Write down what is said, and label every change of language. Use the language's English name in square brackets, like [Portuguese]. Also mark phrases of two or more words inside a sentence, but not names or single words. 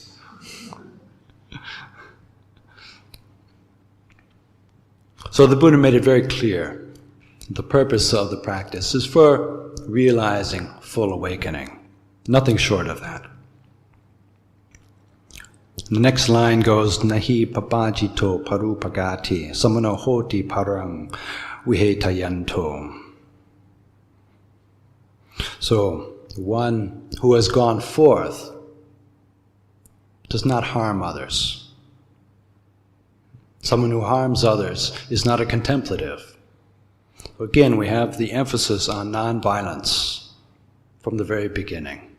[English] So the Buddha made it very clear. The purpose of the practice is for realizing full awakening. Nothing short of that. The next line goes, [Pali] Nahi papajito parupagati samano hoti parang vihetayanto. [English] So, one who has gone forth does not harm others. Someone who harms others is not a contemplative. Again, we have the emphasis on non-violence from the very beginning.